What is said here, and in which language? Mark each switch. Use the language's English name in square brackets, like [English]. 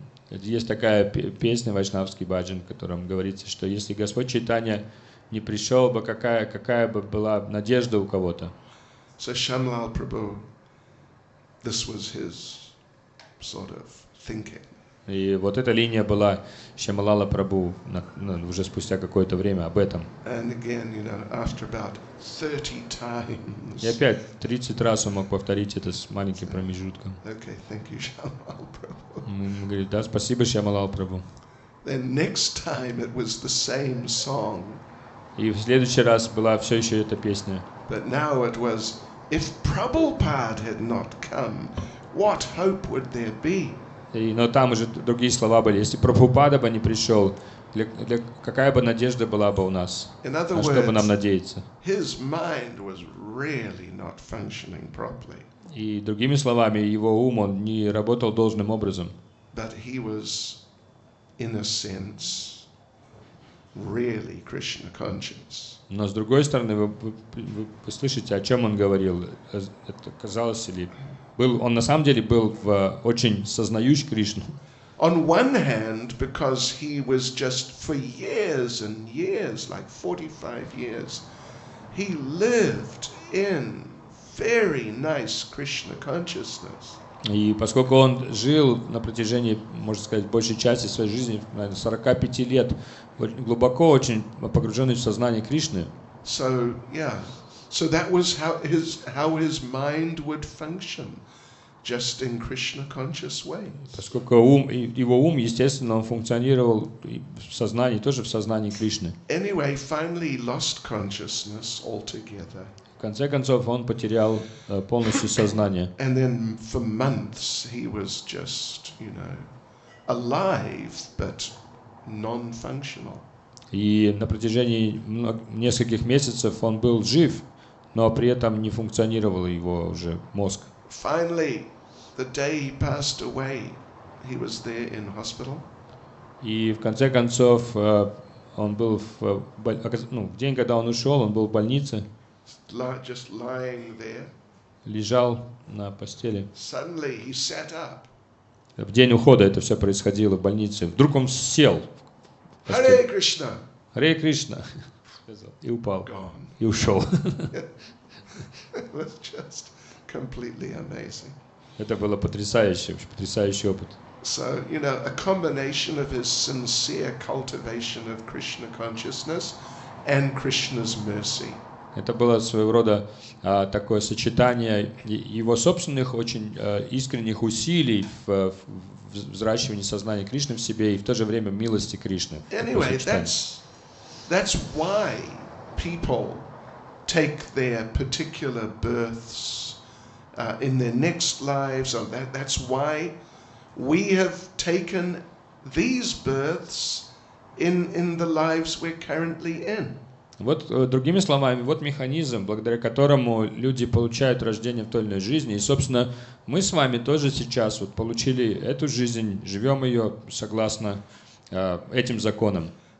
[Russian] Есть такая песня, вайшнавский баджан, в котором говорится, что если Господь Чайтанья не пришел бы, какая бы была надежда у кого-то. [English] So Shamlal Prabhu, this was his sort of thinking. [Russian] И вот эта линия была Шьямалала Прабху уже спустя какое-то время об этом. [English] And again, after about 30 times. [Russian] И опять 30 раз он мог повторить это с маленьким промежутком. [English] Okay, thank you, Shamlal Prabhu. [Russian] Он говорит: да, спасибо, Шьямалал Прабху. [English] Then next time it was the same song. [Russian] И в следующий раз была все еще эта песня. [English] But now it was, if Prabhupada had not come, what hope would there be? [Russian] Но там уже другие слова были. Если Прабхупада бы не пришел, какая бы надежда была бы у нас? На что бы нам надеяться? [English] His mind was really not functioning properly. [Russian] И другими словами, его ум, он не работал должным образом. [English] But he was, in a sense, really Krishna conscious. [Russian] Но с другой стороны, вы слышите, о чем он говорил. Это казалось или он на самом деле был очень сознающий Кришну. [English] On one hand, because he was just for years and years, like 45 years, he lived in very nice Krishna consciousness. [Russian] И поскольку он жил на протяжении, можно сказать, большей части своей жизни, наверное, 45 лет, глубоко очень погруженный в сознание Кришны. [English] So that was how his mind would function, just in Krishna conscious ways. [Russian] Поскольку его ум, естественно, он функционировал в сознании, тоже в сознании Кришны. [English] Anyway, finally he lost consciousness altogether. [Russian] В конце концов, он потерял полностью сознание. [English] And then for months he was just, alive but non-functional. [Russian] И на протяжении нескольких месяцев он был жив, но при этом не функционировал его уже мозг. [English] Finally, the day he passed away, he was there in hospital. [Russian] И в конце концов, он был в день, когда он ушел, он был в больнице. [English] Just lying there. [Russian] Лежал на постели. [English] Suddenly he sat up. [Russian] В день ухода это все происходило в больнице. Вдруг он сел. [Sanskrit] Hare Krishna. [Russian] Харе Кришна. И упал. [English] Gone. [Russian] И ушел. [English] It was just completely amazing. [Russian] Это было потрясающий опыт. [English] So, a combination of his sincere cultivation of Krishna consciousness and Krishna's mercy. [Russian] Это было своего рода такое сочетание его собственных очень искренних усилий в взращивании сознания Кришны в себе и в то же время милости Кришны. [English] Anyway, that's why people take their particular births in their next lives. That's why we have taken these births in the lives we're currently in. [Russian] Вот, другими словами, вот механизм, благодаря которому люди получают рождение в той или иной жизни. И, собственно, мы с вами тоже сейчас вот получили эту жизнь, живем ее согласно этим законам.